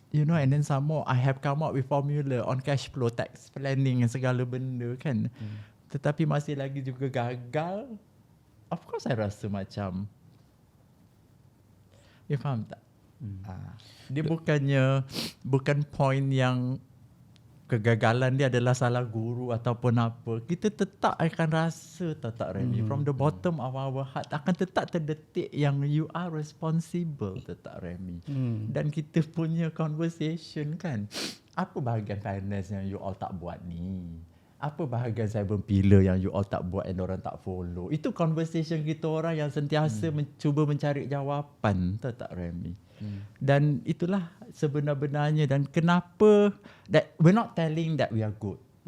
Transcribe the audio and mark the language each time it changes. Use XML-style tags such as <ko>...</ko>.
<en>You know, and then some more, I have come up with formula on cash flow, tax planning and</en> <ms>segala benda kan. Tetapi masih lagi juga gagal.</ms> <en>Of course,</en> <ms>I rasa macam, you faham tak? Dia bukan point yang kegagalan dia adalah salah guru ataupun apa. Kita tetap akan rasa, tak Remy,</ms> <en>from the bottom of our heart</en> <ms>akan tetap terdetik yang</ms> <en>you are responsible,</en> <ms>tak Remy. Dan kita punya conversation kan, apa bahagian finance yang you all tak buat ni? Apa bahagian cyber pillar yang you all tak buat and orang tak follow? Itu conversation kita orang yang sentiasa cuba mencari jawapan, tak Remy. Dan itulah sebenar-benarnya. Dan kenapa</ms> <en>that we're not telling that we are good.</en>